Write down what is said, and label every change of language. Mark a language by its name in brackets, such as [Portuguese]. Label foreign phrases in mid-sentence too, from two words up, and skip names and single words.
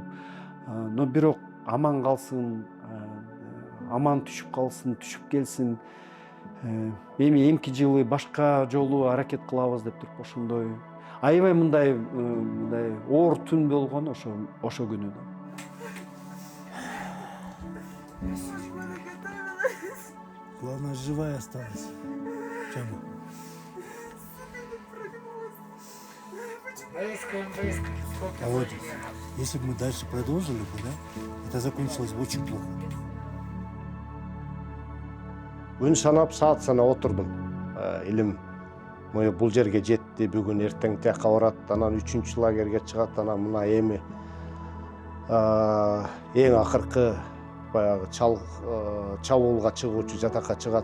[Kyrgyz] Но бирок аман калсын, аман түшүп калсын, түшүп келсин. Эми эмки жылы башка жолу аракет кылабыз деп туруп ошондой аябай мындай оор түн болгон ошо күнү да. [Russian] Главное, живая осталась. Тема. А вот, если бы мы дальше продолжили бы, да, это закончилось бы очень плохо. [Kyrgyz] Күн санап, саат санап отурдум. Илим бул жерге жетти, бүгүн эртең тияка барат, анан 3-чү лагерге чыгат, анан мына эми эң акыркы баягы чабуулга чыгуучу жатакка чыгат.